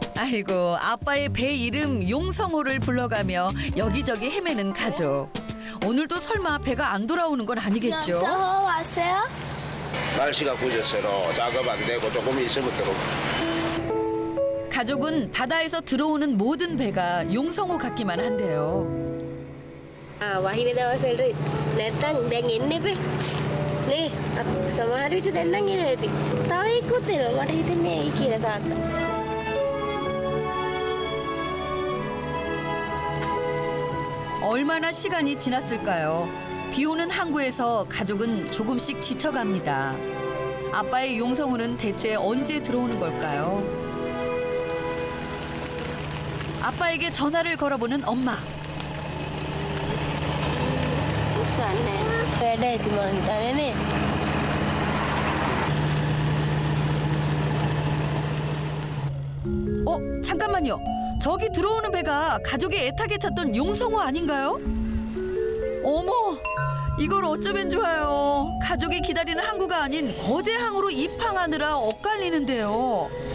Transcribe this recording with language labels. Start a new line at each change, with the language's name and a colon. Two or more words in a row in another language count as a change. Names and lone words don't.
Korean: 아이고, 아빠의 배 이름 용성호를 불러가며 여기저기 헤매는 가족. 오늘도 설마 배가 안 돌아오는 건 아니겠죠? 연서호 아세요? 날씨가 굳어서로 작업 안 되고 조금 있으면 들어오고. 가족은 바다에서 들어오는 모든 배가 용성호 같기만 한데요.
Sinhala: වහින දවසවල නැත්තම් දැන් එන්නේ බෑ. නේ සමහර විට දැන් නම් එනවා ඉතින්. තව එක්කුත් එනවා. මට හිතෙන්නේ ඇයි කියලා තාත්තා.
Korean: 얼마나 시간이 지났을까요? 비 오는 항구에서 가족은 조금씩 지쳐갑니다. 아빠의 용성호는 대체 언제 들어오는 걸까요? 아빠에게 전화를 걸어보는 엄마.
Sinhala: උස්සන්නේ. වැඩ ඇති මං හිතන්නේ නේ.
Korean: 잠깐만요. 저기 들어오는 배가 가족이 애타게 찾던 용성호 아닌가요? 어머, 이걸 어쩌면 좋아요. 가족이 기다리는 항구가 아닌 거제 항으로 입항하느라 엇갈리는데요.